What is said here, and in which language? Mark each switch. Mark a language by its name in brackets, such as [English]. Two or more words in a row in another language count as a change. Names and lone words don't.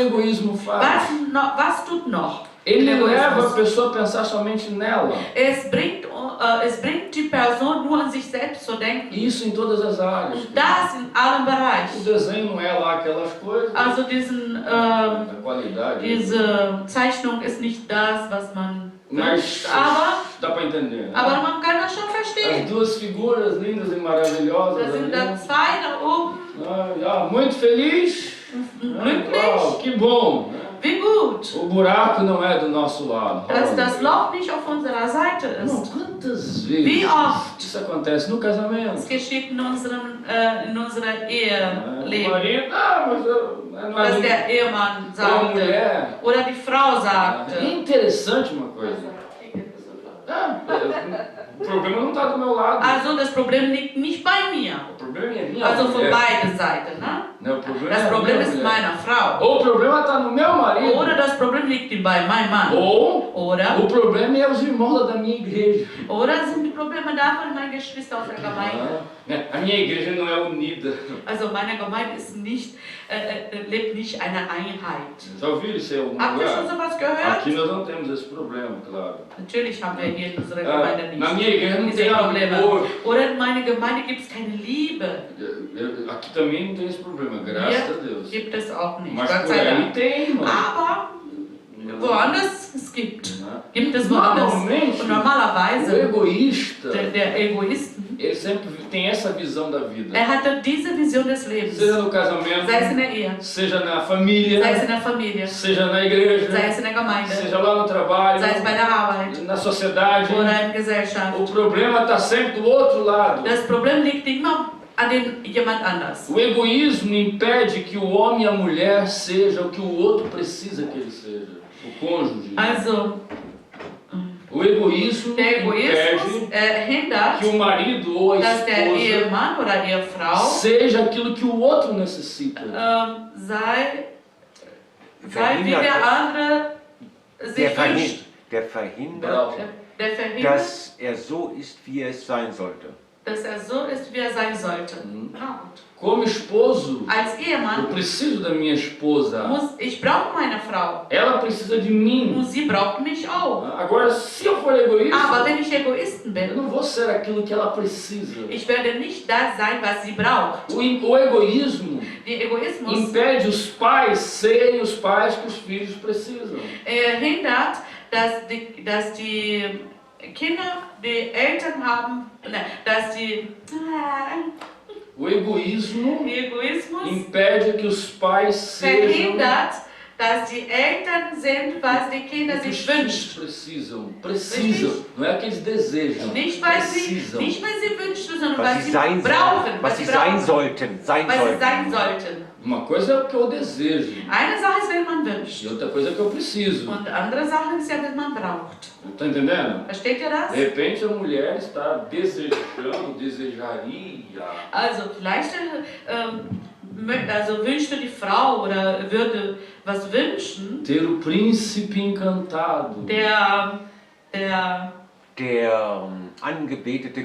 [Portuguese] que o egoísmo faz? [German] Was tut noch? [Portuguese] Ele [German] der [Portuguese] leva a [German] Egoismus? [Portuguese] pessoa a pensar somente nela. [German] Es bringt die Person nur an sich selbst zu denken. [Portuguese] E isso em todas as áreas. [German] Und das in allen [Portuguese] O [German] Bereichen. [Portuguese] desenho não é lá aquelas coisas. [German] Also [Portuguese] A qualidade. [German] diese Zeichnung ist nicht das, was man [Portuguese] Mas [German] wünscht, aber [Portuguese] dá para entender. Né? [German] man kann das schon [Portuguese] As [German] verstehen. [Portuguese] duas figuras lindas e maravilhosas. [German] Da sind da [Portuguese] ali. [German] zwei da oben, [Portuguese] Muito feliz. [German] glücklich. [Portuguese] Uau, que bom. Né? [German] Wie gut, [Portuguese] O buraco não é do nosso lado. [German] dass das Loch nicht auf unserer Seite [Portuguese] Irmão, [German] ist. [Portuguese] quantas [German] Wie [Portuguese] vezes [German] oft [Portuguese] isso acontece no casamento? [German] es geschieht in unserer [Portuguese] O [German] Eheleben, [Portuguese] marido, mas não é [German] dass [Portuguese] minha [German] der Ehemann [Portuguese] ou a [German] sagte [Portuguese] mulher. [German] oder die Frau [Portuguese] É [German] sagte. [Portuguese] interessante uma coisa. O problema não está do meu lado. [German] Also das Problem liegt nicht bei mir, [Portuguese] O problema é minha [German] also von [Portuguese] mulher. [German] beiden Seiten. Ne? [Portuguese] Não, o problema [German] Das [Portuguese] é [German] Problem [Portuguese] minha [German] ist [Portuguese] mulher. [German] meiner Frau. [Portuguese] Ou o problema está no meu marido. [German] Oder das Problem liegt bei meinem Mann. [Portuguese] Ou [German] Oder, [Portuguese] o problema é os irmãos da minha igreja. [German] oder sind die Probleme da von meinen Geschwistern aus der Gemeinde. [Portuguese] A minha igreja não é unida. [German] Also meine Gemeinde ist nicht, lebt nicht eine Einheit. [Portuguese] Já ouviram isso em algum [German] Habt ihr schon [Portuguese] lugar? [German] sowas gehört? [Portuguese] Aqui nós não temos esse problema, claro. [German] Natürlich haben wir hier in unserer Gemeinde [Portuguese] Na [German] nicht [Portuguese] minha igreja não [German] diese [Portuguese] tem [German] Probleme. [Portuguese] amor. [German] Oder in meiner Gemeinde gibt es keine Liebe. [Portuguese] Aqui também não tem esse problema, graças a Deus. [German] Gibt es auch nicht, [Portuguese] Mas [German] Gott [Portuguese] por [German] sei [Portuguese] aí [German] Dank. [Portuguese] tem, mano. [German] Aber woanders es gibt. [Portuguese] Né? [German] Gibt es woanders. [Portuguese] Normalmente, [German] Und [Portuguese] o [German] normalerweise, [Portuguese] egoísta, [German] der Egoisten, [Portuguese] ele sempre tem essa visão da vida. [German] hatte diese Vision des Lebens. [Portuguese] Seja no casamento, [German] Sei es in der Ehe, [Portuguese] seja na família, [German] sei es in der Familie, [Portuguese] seja na igreja, [German] sei es in der Gemeinde, [Portuguese] seja lá no trabalho, [German] sei es bei der Arbeit [Portuguese] na sociedade. [German] oder in der Gesellschaft. [Portuguese] O problema está sempre do outro lado. [German] Das Problem liegt immer an jemand anders. [Portuguese] O egoísmo impede que o homem e a mulher seja o que o outro precisa que ele seja, o cônjuge. [German] Also, [Portuguese] O egoísmo [German] der Egoismus [Portuguese] impede [German] hindert, [Portuguese] que o marido ou a [German] dass der [Portuguese] esposa [German] Ehemann oder die Frau [Portuguese] seja aquilo que o outro necessita. [German] sei wie der andere sich wünscht. Der verhindert, Der verhindert, dass er so ist, wie er es sein sollte. dass so ist, wie sein sollte. Braut. [Portuguese] Como esposo, [German] Als [Portuguese] eu [German] Ehemann [Portuguese] preciso da minha esposa. [German] ich brauche meine Frau [Portuguese] Ela precisa de mim. [German] und sie braucht mich auch. [Portuguese] Agora, se eu for egoísta, [German] Aber wenn ich Egoisten [Portuguese] eu [German] bin, [Portuguese] não vou ser aquilo que ela precisa. [German] ich werde nicht das sein, was sie braucht. [Portuguese] O egoísmo [German] Der Egoismus [Portuguese] impede os pais serem os pais que os filhos precisam. [German] hindert, dass die Kinder die Eltern haben, dass die [Portuguese] O egoísmo [German] Egoismus [Portuguese] impede que os pais sejam [German] verhindert, dass die Eltern sind, was die Kinder [Portuguese] o que os [German] sich [Portuguese] filhos [German] wünschen. [Portuguese] precisam. Não é que eles desejam. [German] Nicht weil sie wünschen, sondern Was was sie sie sein brauchen, sollen, was sie sein sollten, sein was sie sein sollten. sollten. [Portuguese] Uma coisa é o que eu desejo [German] Eine Sache ist, wenn man [Portuguese] e [German] wünscht. [Portuguese] outra coisa é o que eu preciso. [German] Und andere Sache ist ja, wenn man braucht. [Portuguese] Tá entendendo? [German] Versteht ihr [Portuguese] De [German] das? [Portuguese] repente a mulher está desejando, desejaria [German] Also vielleicht also wünschte die Frau oder würde was wünschen, [Portuguese] ter o príncipe encantado. [German] der Der angebetete